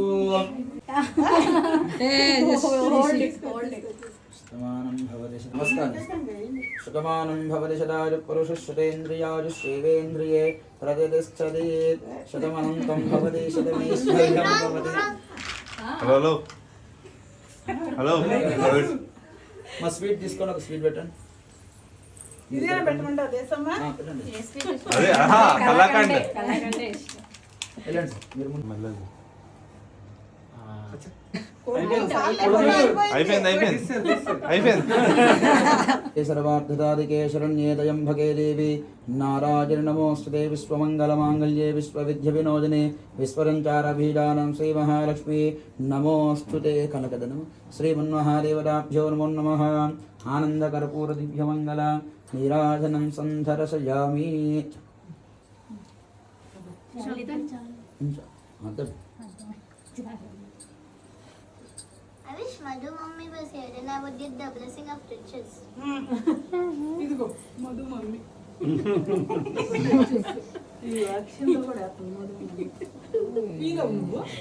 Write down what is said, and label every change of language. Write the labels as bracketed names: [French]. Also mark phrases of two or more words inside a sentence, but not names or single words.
[Sanskrit] शतमानं भवति शतमानं भवति शतायुः पुरुषशतेन्द्रियायुष्येवेन्द्रिये प्रतिष्ठते शतमनन्तं भवति शतमैश्वर्यं भवति [English] hello hello [Telugu] మా స్వీట్ తీసుకోండి ఒక స్వీట్ పెట్టండి ఇదేనా పెట్టమంటావు దేశమ్మా అదే ఆహా కలాకండ్ వెళ్ళండి మీరు ముందు మల్లది [Sanskrit] सर्वार्थदादिके शरण्ये भगे देवी नारायण नमोस्तुते विश्वमङ्गलमाङ्गल्ये विश्वविद्याविनोदिने विश्वरञ्चारबीजानं श्रीमहालक्ष्मी नमोस्तुते कनकदनं श्रीमन्महादेवताभ्यो नमो नमः आनन्दकर्पूरदिव्यमङ्गल नीराजनं सन्धरसयामि [English] I wish Madhu mummy was here, then I would get the blessing of riches. [Telugu] ఇదిగో మధు మమ్మీ ఈ అక్షంత కూడా వేస్తుంది మధు మమ్మీ ఇదిగో నువ్వు